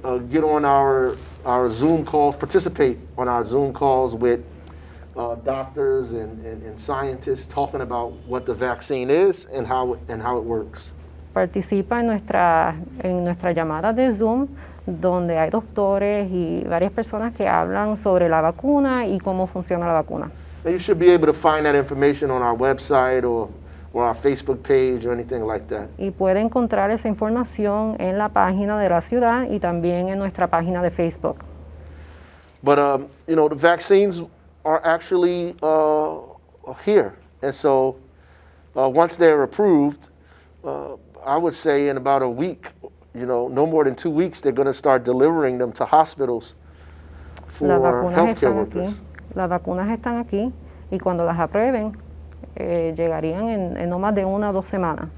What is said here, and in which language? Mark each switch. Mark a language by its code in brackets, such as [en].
[en] Get on our Zoom calls, participate on our Zoom calls with doctors and scientists talking about what the vaccine is and how it works. [es] Participa en nuestra llamada de Zoom, donde hay doctores y varias personas que hablan sobre la vacuna y cómo funciona la vacuna. [en] And you should be able to find that information on our website or our Facebook page or anything like that. [es] Y puede encontrar esa información en la página de la ciudad y también en nuestra página de Facebook. [en] But the vaccines are actually here, and so once they're approved, I would say in about a week, no more than 2 weeks, they're going to start delivering them to hospitals for healthcare workers. [es] Las vacunas están aquí y cuando las aprueben llegarían en no más de 1 o 2 semanas.